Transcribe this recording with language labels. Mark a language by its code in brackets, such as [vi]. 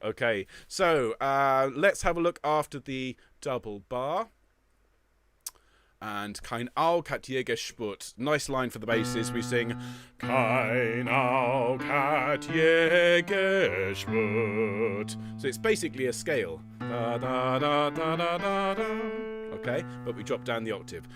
[en] Okay, so let's have a look after the double bar. [de] And Kein Aug hat je gespürt. [en] Nice line for the basses. We sing [de] Kein Aug hat je gespürt. [en] So it's basically a scale. Da, da, da, da, da, da, da. Okay, but we drop down the octave.